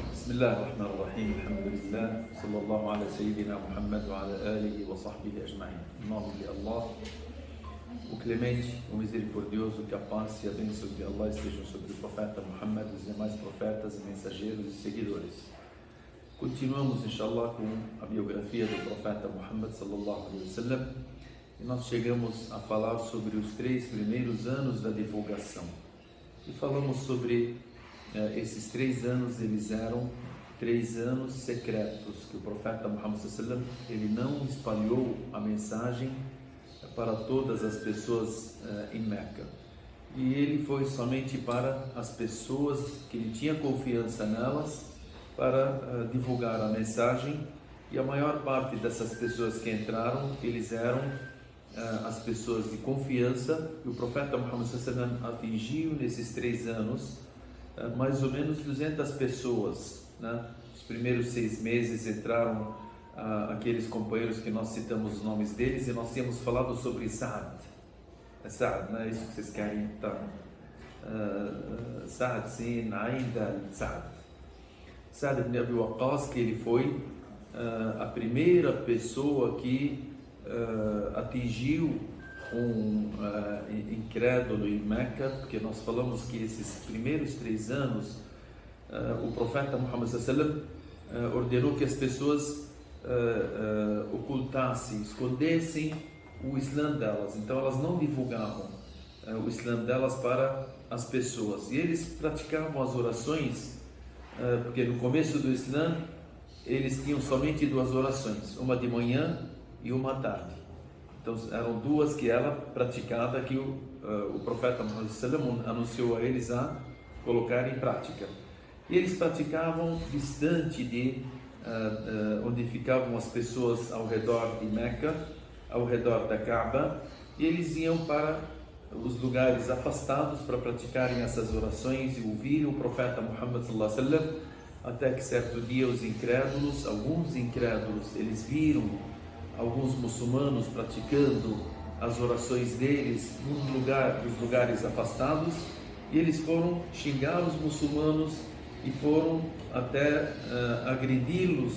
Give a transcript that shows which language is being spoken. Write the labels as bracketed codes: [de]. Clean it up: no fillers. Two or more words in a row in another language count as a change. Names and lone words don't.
[ar] بسم الله الرحمن الرحيم الحمد لله صلى الله على سيدنا محمد وعلى آله وصحبه أجمعين. [pt] Em nome de Allah, o clemente, o misericordioso, que a paz e a bênção de Allah estejam sobre o profeta Muhammad, os demais profetas, mensageiros e seguidores. Continuamos, inshallah, com a biografia do profeta Muhammad [ar] صلى الله عليه وسلم, [pt] e nós chegamos a falar sobre os 3 primeiros anos da divulgação. E falamos sobre esses 3 anos, eles eram 3 anos secretos, que o profeta Muhammad [ar] صلى الله عليه وسلم, [pt] ele não espalhou a mensagem para todas as pessoas em Meca. E ele foi somente para as pessoas que ele tinha confiança nelas, para divulgar a mensagem, e a maior parte dessas pessoas que entraram, eles eram as pessoas de confiança, e o profeta Muhammad [ar] صلى الله عليه وسلم [pt] atingiu nesses 3 anos mais ou menos 200 pessoas, né? Os primeiros 6 meses entraram aqueles companheiros que nós citamos os nomes deles, e nós tínhamos falado sobre Sa'd. Sa'd, não é isso que vocês querem? Tá. Sa'd, sim, ainda Sa'd. Sa'd ibn Abi Waqqas, que ele foi a primeira pessoa que atingiu incrédulo em Meca, porque nós falamos que esses primeiros 3 anos o profeta Muhammad [ar] صلى الله عليه وسلم [pt] ordenou que as pessoas ocultassem, escondessem o Islã delas. Então elas não divulgavam o Islã delas para as pessoas, e eles praticavam as orações, porque no começo do Islã eles tinham somente 2 orações, uma de manhã e uma à tarde. Então eram 2 que era praticada, que o profeta Muhammad [ar] صلى الله عليه وسلم [pt] anunciou a eles a colocar em prática. E eles praticavam distante de onde ficavam as pessoas ao redor de Meca, ao redor da Kaaba, e eles iam para os lugares afastados para praticarem essas orações e ouvirem o profeta Muhammad [ar] صلى الله عليه وسلم, [pt] até que certo dia os incrédulos, alguns incrédulos, eles viram alguns muçulmanos praticando as orações deles nos lugares afastados, e eles foram xingar os muçulmanos e foram até agredi-los.